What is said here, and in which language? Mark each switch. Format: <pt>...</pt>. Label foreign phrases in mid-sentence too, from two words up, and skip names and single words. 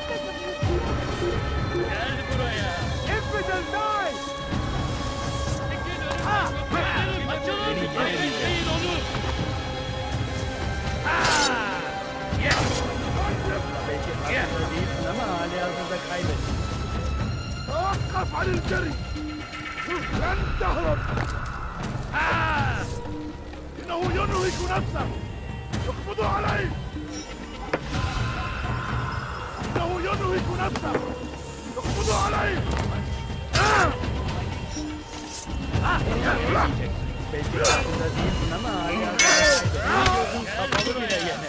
<tr>Gel buraya.</tr> <en>Infidel die!</en> <tr>Çekil önümden yoksa ederim. Açılın. Bekleyin onu. değilsin ama hali hazırda kaybettin.</tr> <ar>توقف عن الجري! لن تهرب! إنه ينهك نفسه! اقبضوا عليه! إنه ينهك نفسه! اقبضوا عليه!</ar> <tr>Belki hazırda değilsin ama hali hazırda kaybettin. Gözün kapalı bile yener.</tr>